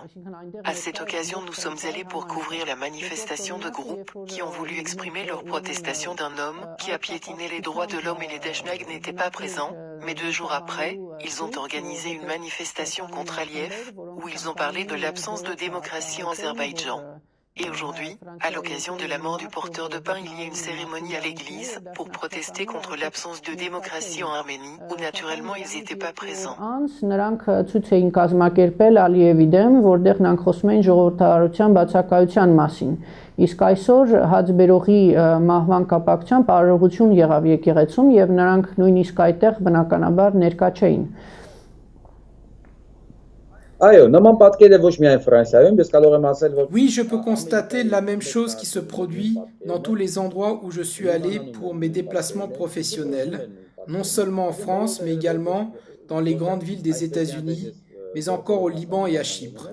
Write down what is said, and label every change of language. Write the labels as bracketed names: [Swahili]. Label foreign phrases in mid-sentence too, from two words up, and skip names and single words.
[French] À cette occasion, nous sommes allés pour couvrir la manifestation de groupes qui ont voulu exprimer leur protestation d'un homme qui a piétiné les droits de l'homme et les Dashnag n'étaient pas présents, mais 2 jours après, ils ont organisé une manifestation contre Aliyev, où ils ont parlé de l'absence de démocratie en Azerbaïdjan. Et aujourd'hui, à l'occasion de la mort du porteur de pain, il y a une cérémonie à l'église pour protester contre l'absence de démocratie en Arménie, où naturellement ils n'étaient pas présents. [Armenian] Նրանք ցույց էին կազմակերպել Ալիևի դեմ, որտեղ նրանք խոսում էին ժողովրդավարության բացակայության մասին։ Իսկ այսօր հացբերողի մահվան կապակցությամբ արարողություն եղավ եկեղեցում եւ նրանք նույնիսկ այդտեղ բնականաբար ներկա չէին։ [French] Oui, je peux constater la même chose qui se produit dans tous les endroits où je suis allé pour mes déplacements professionnels, non seulement en France, mais également dans les grandes villes des États-Unis, mais encore au Liban et à Chypre.